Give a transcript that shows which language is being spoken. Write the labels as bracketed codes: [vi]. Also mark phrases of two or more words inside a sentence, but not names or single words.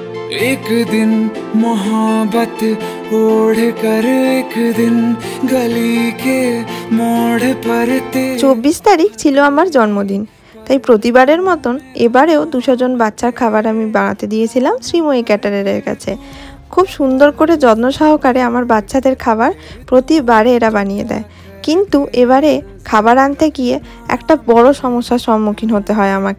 [hi] एक दिन मोहब्बत ओढ़ कर एक दिन गली के मोड़ पर [bn] 24 তারিখ ছিল আমার জন্মদিন, তাই প্রতিবারের মতন এবারেও 200 জন বাচ্চার খাবার আমি বানাতে দিয়েছিলাম শ্রীময়ী ক্যাটারারের কাছে। খুব সুন্দর করে যত্ন সহকারে আমার বাচ্চাদের খাবার প্রতিবারে এরা বানিয়ে দেয়, কিন্তু এবারে খাবার আনতে গিয়ে একটা বড় সমস্যার সম্মুখীন হতে হয় আমাকে।